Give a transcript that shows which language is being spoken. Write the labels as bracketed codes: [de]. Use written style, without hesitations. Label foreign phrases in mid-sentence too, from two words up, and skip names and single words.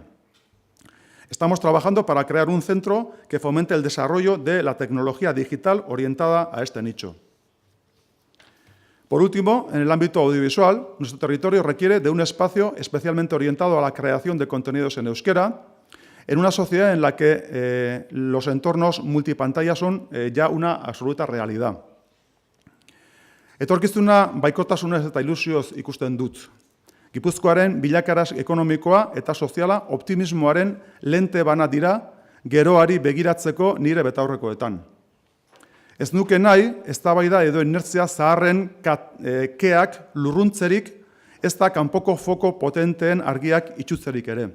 [es] Estamos trabajando para crear un centro que fomente el desarrollo de la tecnología digital orientada a este nicho. Por último, en el ámbito audiovisual, nuestro territorio requiere de un espacio especialmente orientado a la creación de contenidos en euskera, en una sociedad en la que los entornos multipantalla son ya una absoluta realidad. [eu] Etorkizuna baikotasunez eta ilusioz ikusten dut. Gipuzkoaren bilakaraz ekonomikoa eta soziala optimismoaren lente bana dira geroari begiratzeko nire betaurrekoetan. Ez nuke nahi, eztabaida edo inertzia zaharren keak lurruntzerik, ez da kanpoko foko potenteen argiak itxutzerik ere.